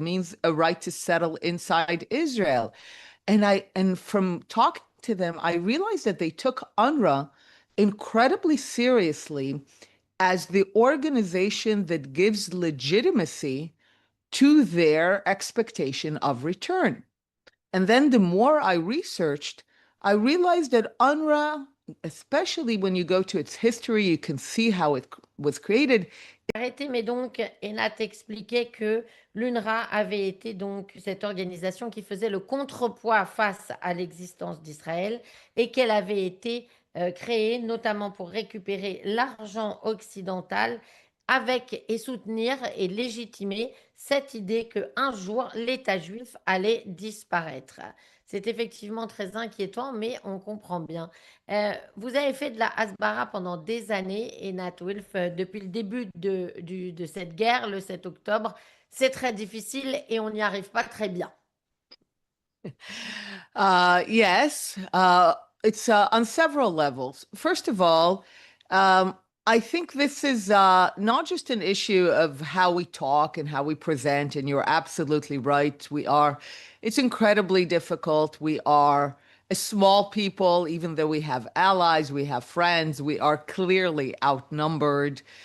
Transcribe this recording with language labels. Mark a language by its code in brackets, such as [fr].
[en] It means a right to settle inside Israel. And from talking to them, I realized that they took UNRWA incredibly seriously as the organization that gives legitimacy to their expectation of return. And then the more I researched, I realized that UNRWA, especially when you go to its history, you can see how it was created. [fr] Arrêtez, mais donc Enat expliquait que l'UNRWA avait été donc cette organisation qui faisait le contrepoids face à l'existence d'Israël et qu'elle avait été créée notamment pour récupérer l'argent occidental avec et soutenir et légitimer cette idée qu'un jour l'État juif allait disparaître. C'est effectivement très inquiétant, mais on comprend bien. Vous avez fait de la hasbara pendant des années, et Nat Wilf, depuis le début de cette guerre, le 7 octobre. C'est très difficile et on n'y arrive pas très bien. [en] Yes, it's on several levels. First of all, I think this is not just an issue of how we talk and how we present, and you're absolutely right. It's incredibly difficult. We are a small people, even though we have allies, we have friends, we are clearly outnumbered.